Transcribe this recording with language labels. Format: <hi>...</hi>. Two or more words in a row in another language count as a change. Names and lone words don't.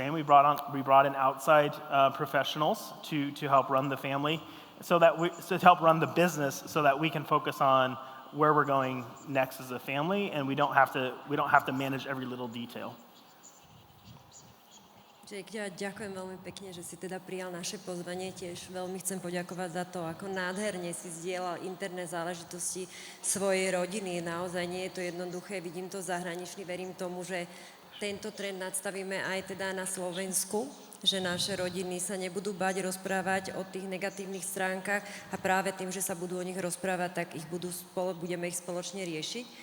<en>We brought in outside professionals to help run the family, to help run the business, so that we can focus on where we're going next as a family, and we don't have to manage every little detail.</en> <sk>Jake, ja ďakujem veľmi pekne, že si teda prijal naše pozvanie. Tiež veľmi chcem poďakovať za to, ako nádherne si zdieľal interné záležitosti svojej rodiny. Naozaj nie je to jednoduché, vidím to zahraničný, verím tomu, že tento trend nadstavíme aj teda na Slovensku, že naše rodiny sa nebudú bať rozprávať o tých negatívnych stránkach a práve tým, že sa budú o nich rozprávať, tak budeme ich spoločne riešiť.</sk>